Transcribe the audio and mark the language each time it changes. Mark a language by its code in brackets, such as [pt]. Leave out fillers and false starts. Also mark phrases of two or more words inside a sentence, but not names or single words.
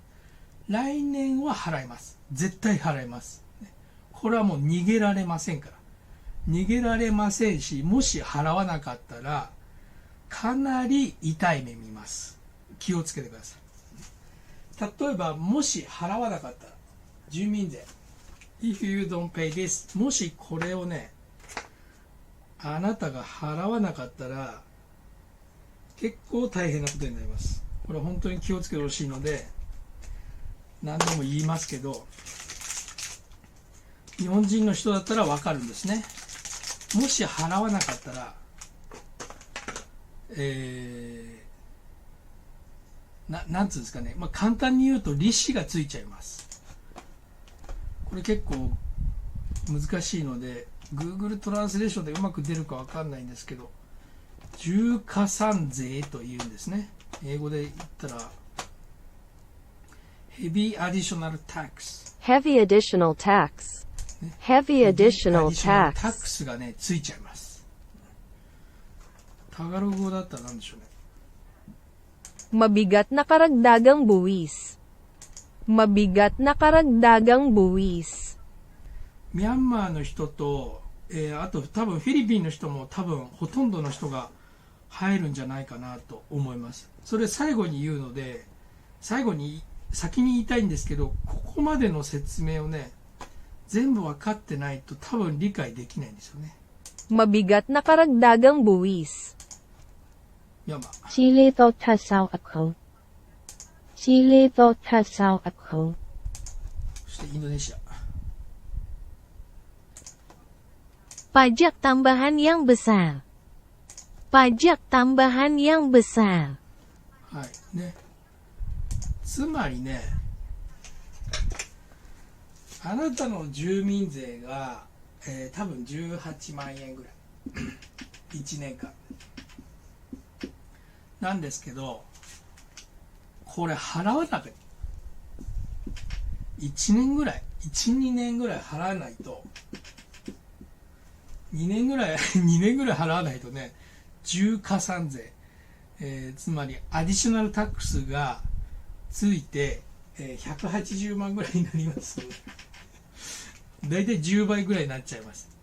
[ja] 来年は払います。絶対払います、ね。これはもう逃げられませんから。逃げられませんし、もし払わなかったらかなり痛い目見ます。気をつけてください。例えばもし払わなかったら、住民税 [en] If you don't pay this、 [ja] もしこれをねあなたが払わなかったら結構大変なことになります。これ本当に気をつけてほしいので何度も言いますけど、日本人の人だったら分かるんですね。もし払わなかったら、なんつうんですかね、簡単に言うと利子がついちゃいます。これ結構難しいので Google トランスレーションでうまく出るか分かんないんですけど、重加算税というんですね。英語で言ったら [en] Heavy Additional Tax、 Heavy additional tax. Heavy additional tax. [ja] タックスがねついちゃいます。タガログ語だったら何でしょうね。 [tl] Mabigat na karagdagang buwis. Mabigat na karagdagang buwis. [ja] ミャンマーの人と、あと多分フィリピンの人も多分ほとんどの人が入るんじゃないかなと思います。それ最後に言うので、先に言いたいんですけど、ここまでの説明をね全部分かってないと多分理解できないんですよね。 [tl] Mabigat na karagdagang buwis. [ja] 4番 Chilito tasaw ako. Chilito tasaw ako. そしてインドネシア [id] Pajak tambahan yang besar. Pajak tambahan yang besar. [ja] はいね、つまりね、あなたの住民税が、多分18万円ぐらい1年間なんですけど、これ払わなきゃ1年ぐらい 1,2 年ぐらい払わないと、2年ぐらい2年ぐらい払わないとね、重加算税、つまり [en] additional tax [ja] がついて、180万ぐらいになりますだいたい10倍ぐらいになっちゃいます。